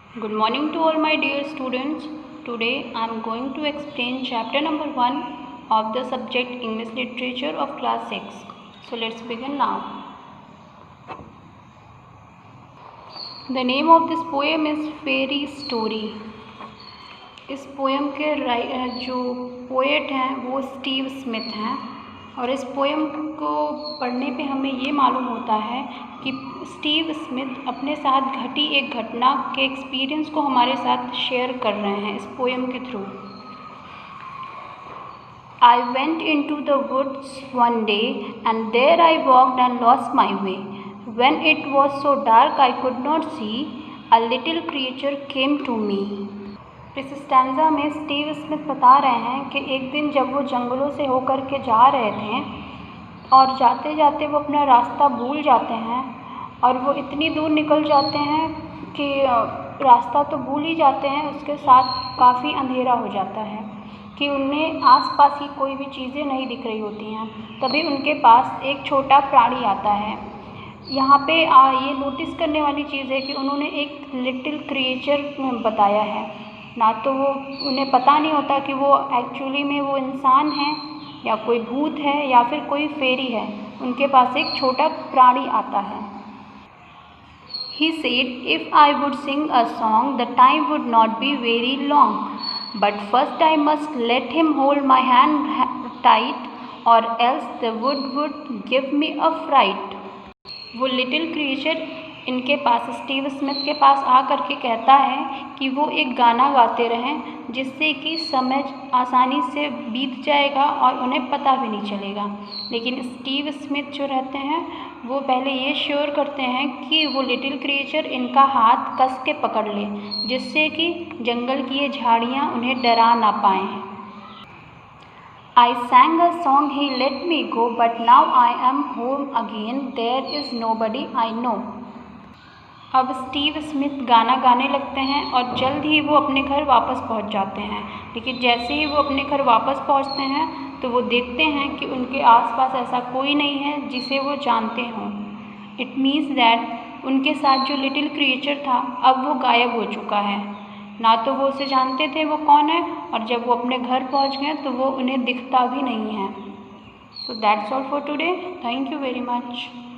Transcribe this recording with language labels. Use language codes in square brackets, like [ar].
[en] Good morning to all my dear students. Today I am going to explain chapter number 1 of the subject English Literature of class 6. So let's begin now. The name of this poem is Fairy Story. [hi] इस poem के जो poet हैं वो Steve Smith हैं और इस poem को पढ़ने पे हमें ये मालूम होता है कि स्टीव स्मिथ अपने साथ घटी एक घटना के एक्सपीरियंस को हमारे साथ शेयर कर रहे हैं इस पोएम के through. [en] I went into the woods one day and there I walked and lost my way. When it was so dark I could not see, a little creature came to me. [hi] इस stanza में Steve Smith बता रहे हैं कि एक दिन जब वो जंगलों से होकर के जा रहे थे और जाते जाते वो अपना रास्ता भूल जाते हैं और वो इतनी दूर निकल जाते हैं कि रास्ता तो भूल ही जाते हैं, उसके साथ काफ़ी अंधेरा हो जाता है कि उन्हें आसपास की कोई भी चीज़ें नहीं दिख रही होती हैं। तभी उनके पास एक छोटा प्राणी आता है। यहाँ पे ये नोटिस करने वाली चीज़ है कि उन्होंने एक लिटिल क्रिएचर बताया है, ना तो वो उन्हें पता नहीं होता कि वो एक्चुअली में वो इंसान है या कोई भूत है या फिर कोई फेरी है। उनके पास एक छोटा प्राणी आता है। [en] He said, if I would sing a song, the time would not be very long. But first I must let him hold my hand tight, or else the wood would give me a fright. [hi] वो little creature इनके पास Steve Smith के पास आ कर के कहता है कि वो एक गाना गाते रहें जिससे कि समय आसानी से बीत जाएगा और उन्हें पता भी नहीं चलेगा। लेकिन स्टीव स्मिथ जो रहते हैं वो पहले ये श्योर करते हैं कि वो लिटिल क्रिएचर इनका हाथ कस के पकड़ ले, जिससे कि जंगल की ये झाड़ियाँ उन्हें डरा ना पाएँ। [en] I sang a song, he let me go, but now I am home again, there is nobody I know. [hi] अब स्टीव स्मिथ गाना गाने लगते हैं और जल्द ही वो अपने घर वापस पहुंच जाते हैं। लेकिन जैसे ही वो अपने घर वापस पहुंचते हैं तो वो देखते हैं कि उनके आसपास ऐसा कोई नहीं है जिसे वो जानते हों। [en] it means that [hi] उनके साथ जो लिटिल क्रिएचर था अब वो गायब हो चुका है, ना तो वो उसे जानते थे वो कौन है, और जब वो अपने घर पहुंच गए तो वो उन्हें दिखता भी नहीं है। [en] So that's all for today. Thank you very much.